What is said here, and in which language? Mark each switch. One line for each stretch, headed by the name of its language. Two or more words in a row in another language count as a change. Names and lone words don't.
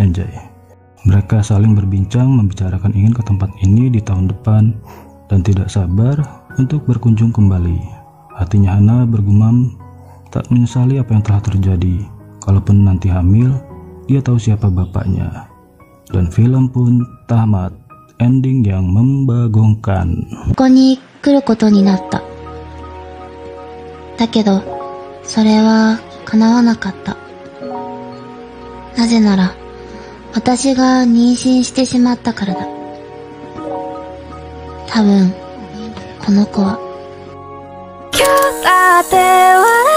Indonesian: Mereka saling berbincang membicarakan ingin ke tempat ini di tahun depan dan tidak sabar untuk berkunjung kembali. Hatinya Hana bergumam, tak menyesali apa yang telah terjadi. Kalaupun nanti hamil, dia tahu siapa bapaknya. Dan film pun tamat, ending yang membagongkan.
Japanese: ここに来ることになった。だけど、それは叶わなかった。なぜなら、私が妊娠してしまったからだ。多分、この子は。今日だっては